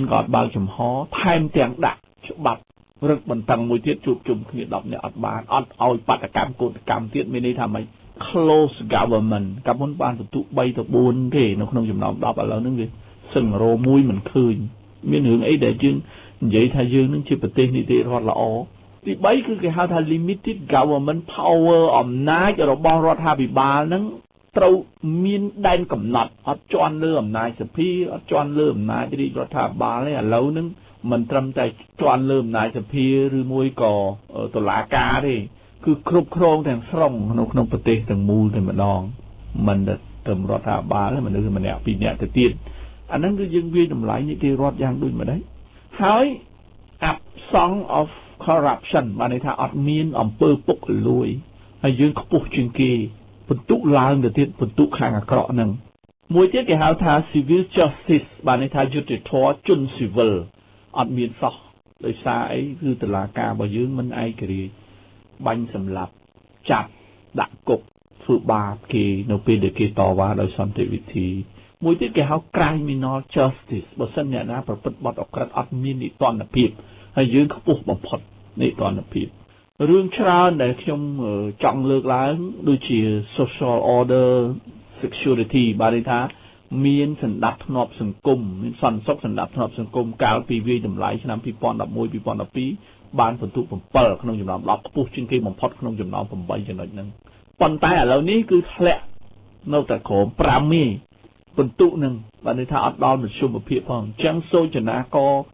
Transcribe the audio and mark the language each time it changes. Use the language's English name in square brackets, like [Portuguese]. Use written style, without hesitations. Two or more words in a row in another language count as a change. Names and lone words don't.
[Khmer] ក៏បើកចំហថែមទាំងដាក់ច្បាប់រឹតបន្តឹងមួយទៀតជួបជុំគ្នា10នាក់អត់បានអត់ឲ្យបាតកម្មកោតកម្មទៀតមានន័យថាម៉េច [English] close government [Khmer] កាលមុនបានបន្ទុក3ទៅ4ទេ នៅក្នុងចំណោម10ឥឡូវហ្នឹងវាសឹងរមួយមិនឃើញមានរឿងអីដែលយើងនិយាយថាយើងនឹងជាប្រទេសនីតិរដ្ឋល្អទី3គឺ គេហៅថា [English] limited government power [Khmer] អំណាចរបស់រដ្ឋាភិបាលហ្នឹងត្រូវមានដែនកំណត់អត់ជាន់លើអំណាចសភាអត់ជាន់លើអំណាចរាជរដ្ឋាភិបាលទេឥឡូវហ្នឹងមិនត្រឹមតែជាន់លើអំណាចសភាឬមួយក៏តុលាការទេគឺគ្រប់គ្រងទាំងស្រុងនៅក្នុងប្រទេសទាំងមូលតែម្ដងមិនត្រឹមរដ្ឋាភិបាលទេមនុស្សម្នាក់ពីរនាក់ទៅទៀតអាហ្នឹងគឺយើងវាយតម្លៃនីតិរដ្ឋយ៉ាងដូចម្ដេចហើយ [English] absence of corruption [Khmer] បានន័យថាអត់មានអំពើពុករលួយហើយយើងខ្ពស់ជាងគេបន្ទុកឡើងទៅទៀតបន្ទុកខាងអាក្រក់ហ្នឹងមួយទៀតគេហៅថា [English] civil justice [Khmer] បានន័យថាយុត្តិធម៌ជនស៊ីវិលអត់ មានសោះដោយសារអីគឺតុលាការរបស់យើងមិនឯករាជ្យបាញ់សម្លាប់ចាប់ដាក់គុកធ្វើបាបគេនៅពេលដែលគេតវ៉ាដោយ សន្តិវិធីមួយទៀតគេហៅ [English] criminal justice [Khmer] បើសិនអ្នកណាប្រព្រឹត្តបទអក្រិតអត់មាននីតិរដ្ឋភាពហើយយើង ខ្ពស់បំផុតនីតិរដ្ឋភាពរឿងច្រើនដែលខ្ញុំចង់លើកឡើងដូចជា [English] social order security [Khmer] បានន័យថាមានសន្តិភាពសង្គមមានសន្តិសុខសន្តិភាពសង្គមកាលពីវាយតម្លៃឆ្នាំ2011 2012បានបន្ទុក7ក្នុងចំណោម10ខ្ពស់ជាងគេបំផុតក្នុងចំណោម8ចំណុចហ្នឹងប៉ុន្តែឥឡូវនេះគឺធ្លាក់នៅតែក្រោម5មីបន្ទុកហ្នឹងបានន័យថាអត់ដល់មធ្យមភាពផងអញ្ចឹងសូចនាករ